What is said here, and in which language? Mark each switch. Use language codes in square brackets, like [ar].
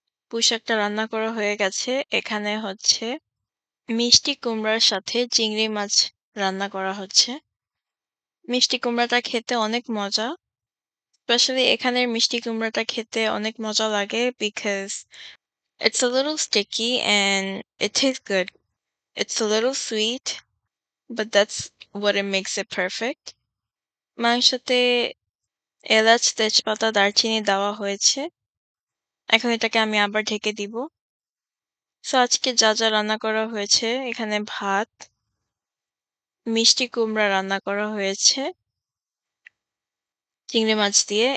[bn] পুঁই শাকটা রান্না করা হয়ে গেছে। এখানে হচ্ছে মিষ্টি কুমড়ার সাথে চিংড়ি মাছ রান্না করা হচ্ছে। মিষ্টি কুমড়াটা খেতে অনেক মজা। স্পেশালি এখানের মিষ্টি কুমড়াটা খেতে অনেক মজা লাগে because [en] It's a little sticky and it tastes good. It's a little sweet, but that's what it makes it perfect. [bn] মাংসতে এলাচ, তেজপাতা, দারচিনি দেওয়া হয়েছে। এখন এটাকে আমি আবার ঢেকে দিব। সো আজকে যা রান্না করা হয়েছে, এখানে ভাত, মিষ্টি কুমড়া রান্না করা হয়েছে চিংড়ি মাছ দিয়ে।